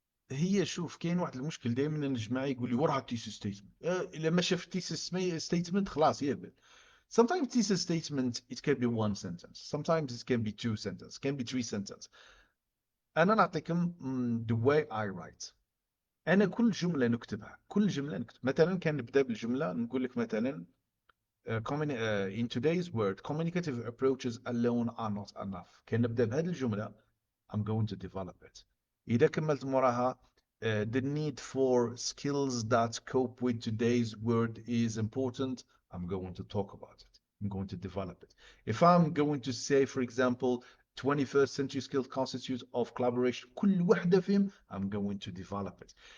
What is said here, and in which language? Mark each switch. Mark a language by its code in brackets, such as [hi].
[ar] هي شوف كاين واحد المشكل دائما الجماعه يقول لي ورا thesis statement لما شاف thesis statement خلاص يهبل. [en] Sometimes thesis statement it can be one sentence. Sometimes it can be two sentences. Can be three sentences. [ar] انا نعطيكم [en] the way I write. [ar] انا كل جمله نكتبها كل جمله نكتب مثلا كان نبدا بالجمله نقول لك مثلا [en] in today's world, communicative approaches alone are not enough. [ar] كان نبدأ بهذه الجملة [en] I'm going to develop it. [ar] إذا كملت موراها [en] the need for skills that cope with today's world is important. I'm going to talk about it. I'm going to develop it. If I'm going to say, for example, 21st century skills constitute of collaboration, [ar] كل واحدة فيهم, [en] I'm going to develop it.